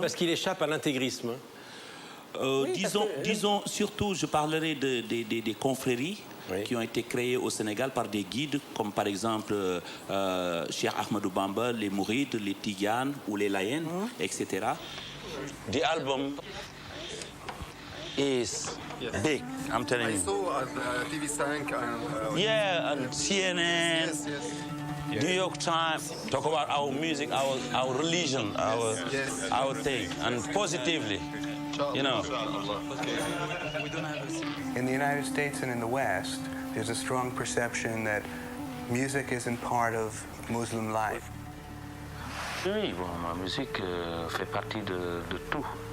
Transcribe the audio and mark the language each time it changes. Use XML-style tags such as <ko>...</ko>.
<fr>Parce qu'il échappe à l'intégrisme. Oui, disons surtout, je parlerai des confréries qui ont été créées au Sénégal par des guides, comme par exemple Cheikh Ahmadou Bamba, les Mourides, les Tidianes ou les Layènes, etc.</fr> <en>The album is big, I'm telling you. I saw at TV5 and... Yeah, and CNN, Yes. New York Times, talk about our music, our religion, our thing, and positively. You know. In the United States and in the West, there's a strong perception that music isn't part of Muslim life.</en> <fr>Oui, bon, ma musique fait partie de tout.</fr>